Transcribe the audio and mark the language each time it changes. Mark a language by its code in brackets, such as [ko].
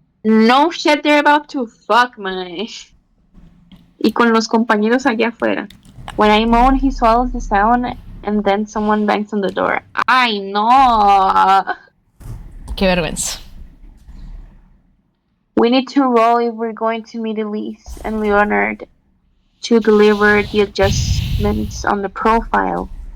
[en] No shit, they're about to fuck my... [es] Y con los compañeros allá afuera. [en] When I moan, he swallows the sound, and then someone bangs on the door. [es] Ay, no! Qué vergüenza. [en] We need to roll if we're going to meet Elise and Leonard to deliver the adjustments on the profile.